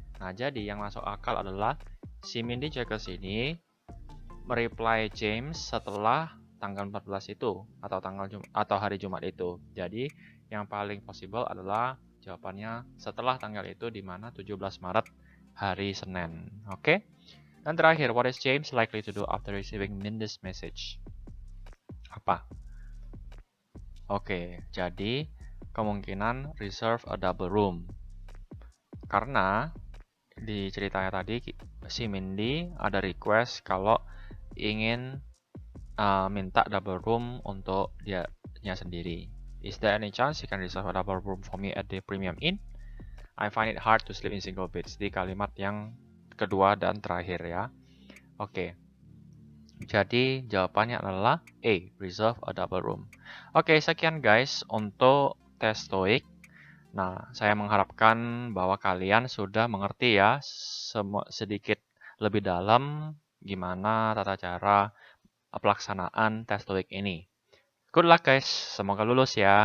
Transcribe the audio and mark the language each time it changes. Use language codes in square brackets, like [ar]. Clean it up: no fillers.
[id] Nah, jadi yang masuk akal adalah si Mindy Jacques ini mereply James setelah tanggal 14 itu atau hari Jumat itu. Jadi, yang paling possible adalah jawabannya setelah tanggal itu, di mana 17 Maret hari Senin. Oke? Dan terakhir, [en] what is James likely to do after receiving Mindy's message? [id] Apa? Oke, jadi kemungkinan [en] reserve a double room. [id] Karena di ceritanya tadi si Mindy ada request kalau ingin minta double room untuk dia sendiri. [en] Is there any chance you can reserve a double room for me at the Premium Inn? I find it hard to sleep in single beds. [id] Di kalimat yang kedua dan terakhir ya. Oke. Jadi jawabannya adalah A, reserve a double room. Oke, sekian guys untuk tes TOEIC. Nah, saya mengharapkan bahwa kalian sudah mengerti ya sedikit lebih dalam gimana tata cara pelaksanaan tes TOEIC ini. [en] Good luck guys, [id] semoga lulus ya.